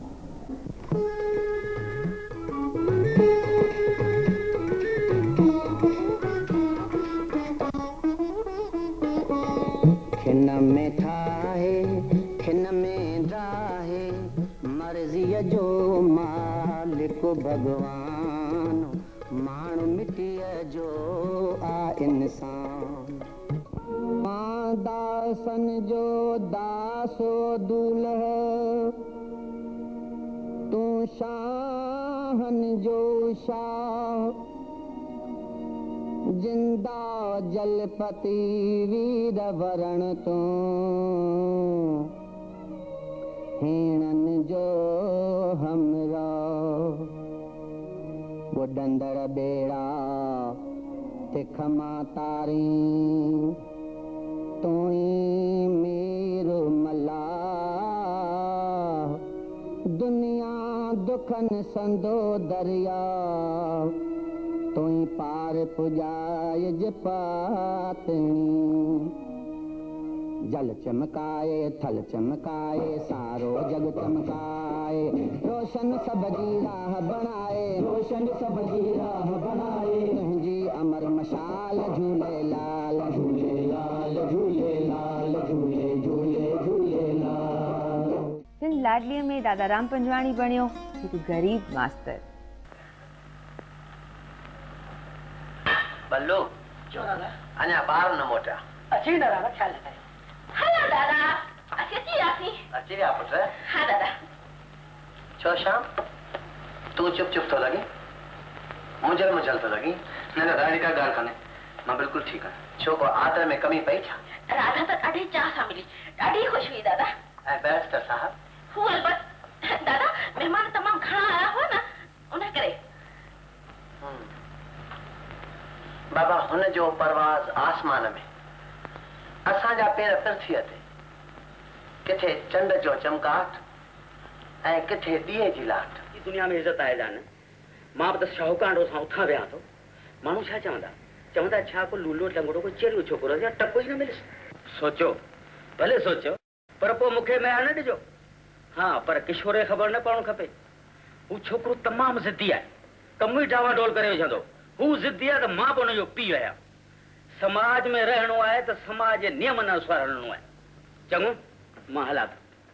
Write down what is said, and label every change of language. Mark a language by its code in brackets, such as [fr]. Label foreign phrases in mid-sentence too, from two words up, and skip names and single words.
[sd] खिन में ठाहे खिन में डाहे मर्ज़ीअ जो मालिक भगवान माण्हू मिटीअ जो आ इंसान मां दासन जो दासो दूल्ह तूं शाहन जो शाह जिंदा जलपति वीर वरण तूं हीणन जो हमरा बुडंदड़ बेड़ा तिख मां तारी तूं मेरो मला दुनिया दुखन संदो दरिया तूं पार पुजाए पातनी जल चमकाए थल चमकाए सारो जग चमकाए रोशन सब जी राह बनाए रोशन सब जी राह बनाए तुंहिंजी अमर मशाल झूलेलाल झूलेलाल झूलेलाल झूले झूले झूलेलाल। फिल्म लाडलीअ में दादा राम पंजवाणी बणियो हिकु गरीब मास्तर। बल्लू क्यों दादा अञा ॿार न मोटा अची दादा ख्याल रखाए हेलो दादा अची आसी अची विया पुट हाँ दादा छो श्याम तूं चुप चुप थो लॻी मुंझल मुंझल थो लॻी न न ॾाढी का ॻाल्हि कान्हे मां बिल्कुलु ठीकु आहियां छो को आदर में कमी पई छा राधा तो ॾाढी चाह सां मिली ॾाढी ख़ुशि हुई दादा ऐं बैरिस्टर साहब हू अलबत दादा महिमान तमामु घणा आया हुआ न उन करे बाबा हुन जो परवाज़ आसमान में असांजा पेर पृथ्वीअ ते किथे चंड जो चमकाट ऐं किथे दिए जी लाट दुनिया में इज्जत आहे जान मां बि त शाहूकारो सां उथां विया थो माण्हू छा चवंदा छा को लूलो लंगड़ो को चेरियो छोकिरो या टको ई न मिलिस सोचो भले सोचो पर पोइ मूंखे मया न ॾिजो हाँ पर किशोर खे ख़बर न पवणु खपे हू छोकिरो तमामु ज़िद्दी आहे कमु ई डावाडोल करे विझंदो हू ज़िद्दी आहे त मां बि हुनजो पीउ आहियां समाज में रहणो आहे त समाज जे नियम अनुसार हलणो आहे चङो मां हलां थो